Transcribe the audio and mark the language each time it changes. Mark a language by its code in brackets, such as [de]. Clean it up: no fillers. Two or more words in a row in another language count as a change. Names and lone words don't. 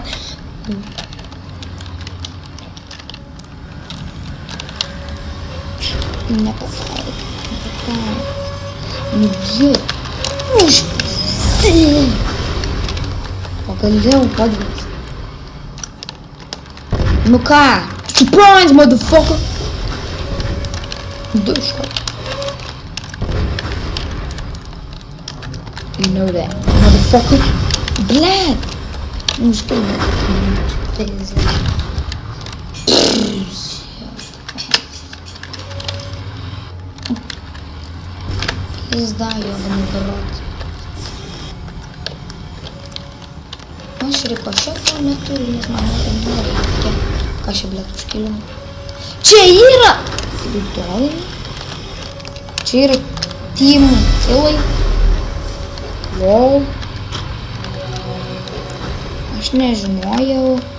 [lt] Nepataik. Nu, jie. Užpisi. Pagaliau padės. Nu ką? [en] Surprise, motherfucker. [lt] Du iš karto. [en] You know that, motherfucker. [ru] Блядь. Ну что? Пизда, ёбаный в рот. [lt] Aš rikošeto neturiu, nes man nereikia. Ką čia, blėt, užkėliau? Čia yra! Rytoj. Čia yra [en] team killai. [lt] Wow. Aš nežinojau.